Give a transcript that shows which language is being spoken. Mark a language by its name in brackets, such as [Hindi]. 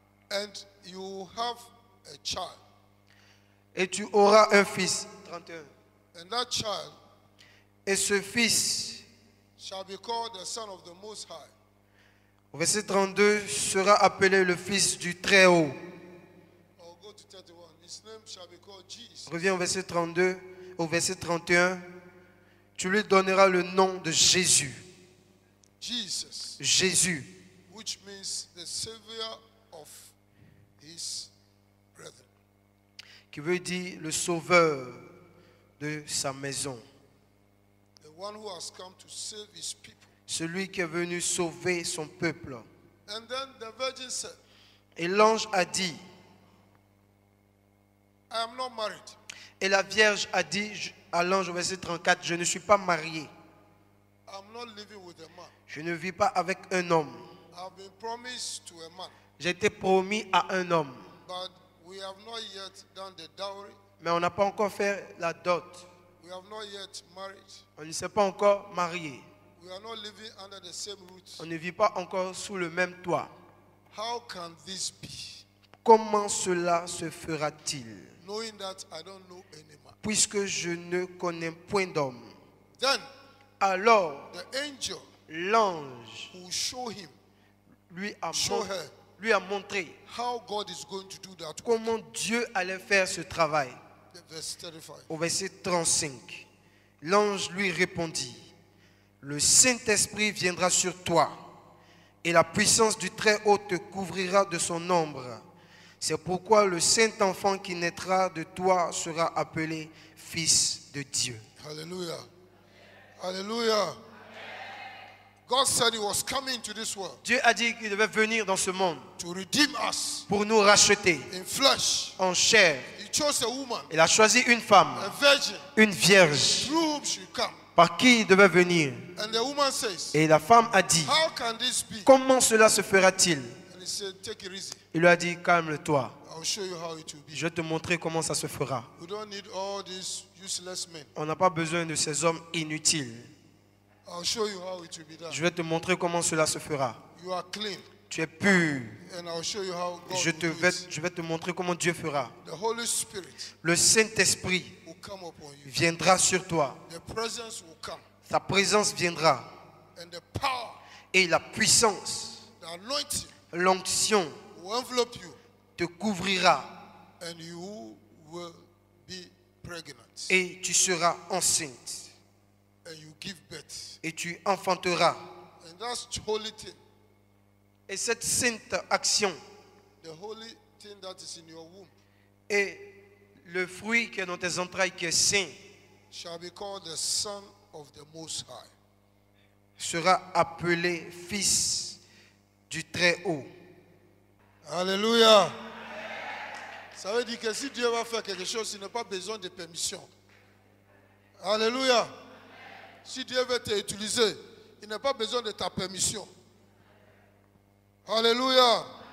[English] and you will have a child. [French] et tu auras un fils. 31. [English] And that child [French] Et ce fils, [English] shall be called the Son of the Most High. [French] au verset 32, sera appelé le fils du Très-Haut. [English] Or go to 31. His name shall be called Jesus. [French] Reviens au verset 32, au verset 31. Tu lui donneras le nom de Jésus. [English] Jesus, [French] Jésus, [English] which means the Savior of his brethren. [French] qui veut dire le sauveur de sa maison. [English] The one who has come to save his people. [French] Celui qui est venu sauver son peuple. [English] And then the virgin said, [French] Et l'ange a dit, [English] I am not married. [French] et la Vierge a dit à l'ange au verset 34, je ne suis pas mariée. [English] I'm not living with a man. [French] Je ne vis pas avec un homme. [English] I've been promised to a man. [French] J'ai été promis à un homme. [English] But we have not yet done the dowry. [French] Mais on n'a pas encore fait la dot. [English] We have not yet married. [French] On ne s'est pas encore marié. [English] We are not living under the same roof. [French] On ne vit pas encore sous le même toit. [English] How can this be? [French] Comment cela se fera-t-il? [English] Knowing that I don't know any man. [French] Puisque je ne connais point d'homme. [English] Then [French] Alors, [English] the angel [French] l'ange [English] will show him, [French] lui a [English] show her, [French] montré [English] how God is going to do that. [French] comment Dieu allait faire ce travail. [English] Verse 35. [French] Au verset 35, l'ange lui répondit, le Saint-Esprit viendra sur toi et la puissance du Très-Haut te couvrira de son ombre. C'est pourquoi le Saint-Enfant qui naîtra de toi sera appelé Fils de Dieu. [English] Hallelujah. Hallelujah. God said he was coming to this world [French] Dieu a dit qu'il devait venir dans ce monde [English] to redeem us [French] pour nous racheter [English] in flesh. [French] en chair. [English] He chose a woman, [French] Il a choisi une femme, [English] a virgin, [French] une vierge, [English] through whom she come. [French] par qui il devait venir. [English] And the woman says, [French] Et la femme a dit, [English] how can this be? [French] comment cela se fera-t-il? [English] And he said, take it easy. [French] Il lui a dit, calme-toi. [English] I'll show you how it will be. [French] Je vais te montrer comment ça se fera. [English] We don't need all these useless men. [French] On n'a pas besoin de ces hommes inutiles. [English] I'll show you how it will be done. [French] Je vais te montrer comment cela se fera. [English] You are clean. [French] Tu es pur. [English] And I'll show you how God [French] Je [English] will do it. [French] vais te montrer comment Dieu fera. [English] The Holy Spirit [French] Le Saint-Esprit [English] will come upon you. [French] viendra sur toi. [English] The presence will come. [French] Sa présence viendra. [English] And the power, [French] Et la puissance, [English] the anointing [French] l'onction [English] will envelope you. [French] te couvrira. [English] And you will be pregnant. [French] Et tu seras enceinte. [English] And you give birth. [French] Et tu enfanteras. [English] And that's the holy thing. [French] Et cette sainte action [English] The holy thing that is in your womb [French] et le fruit qui est dans tes entrailles qui est saint [English] shall be called the Son of the Most High. [French] sera appelé Fils du Très-Haut. Alléluia. Ça veut dire que si Dieu va faire quelque chose, il n'a pas besoin de permission. Alléluia. Si Dieu veut t'utiliser, il n'a pas besoin de ta permission. Alléluia.